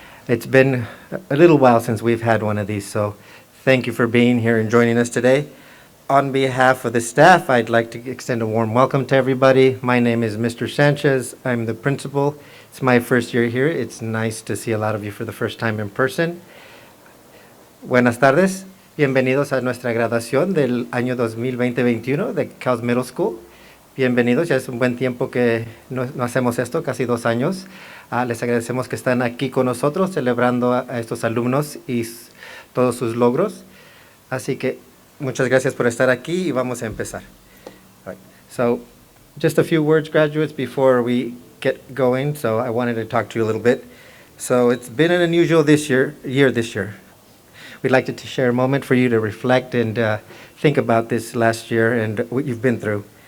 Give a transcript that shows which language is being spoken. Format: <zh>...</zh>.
<en>It's been a little while since we've had one of these, so thank you for being here and joining us today. On behalf of the staff, I'd like to extend a warm welcome to everybody. My name is Mr. Sanchez. I'm the principal. It's my first year here. It's nice to see a lot of you for the first time in person.</en> <es>Buenas tardes. Bienvenidos a nuestra graduación del año 2020-21 de CALS Middle School. Bienvenidos, ya es un buen tiempo que no hacemos esto, casi 2 años. Les agradecemos que están aquí con nosotros celebrando a estos alumnos y todos sus logros. Así que muchas gracias por estar aquí y vamos a empezar.</es> <en>All right. So, just a few words, graduates, before we get going. So I wanted to talk to you a little bit. So it's been an unusual year this year. We'd like to share a moment for you to reflect and think about this last year and what you've been through.</en>